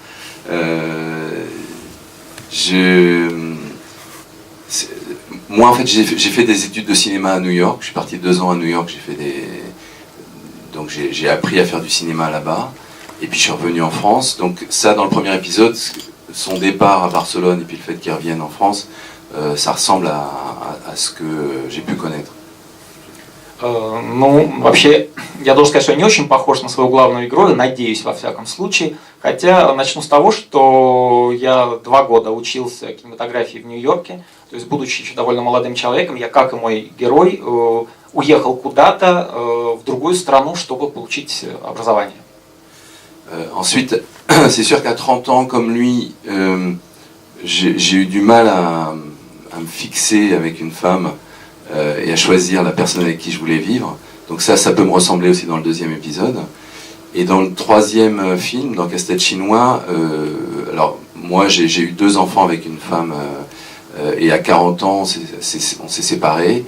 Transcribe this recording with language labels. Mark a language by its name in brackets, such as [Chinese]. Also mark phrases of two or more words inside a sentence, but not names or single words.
[French] Moi, en fait, j'ai fait des études de cinéma à New York. Je suis parti 2 ans à New York. Donc j'ai appris à faire du cinéma là-bas. Et puis je suis revenu en France. Donc ça, dans le premier épisode, son départ à Barcelone et puis le fait qu'il revienne en France, ça ressemble à ce que j'ai pu connaître. [Russian] Ну, вообще, я должен сказать, что я не очень похож на своего главного героя, надеюсь, во всяком случае. Хотя начну с того, что я 2 года учился кинематографии в Нью-Йорке. То есть, будучи еще довольно молодым человеком, я, как и мой герой, уехал куда-то в другую страну, чтобы получить образование. [French] Ensuite, c'est sûr qu'à 30 ans, comme lui, j'ai eu du mal à me fixer avec une femme et à choisir la personne avec qui je voulais vivre. Donc ça peut me ressembler aussi dans le 2e épisode. Et dans le 3e film, dans Casse-tête chinois, alors moi j'ai eu 2 enfants avec une femme et à 40 ans on s'est séparés.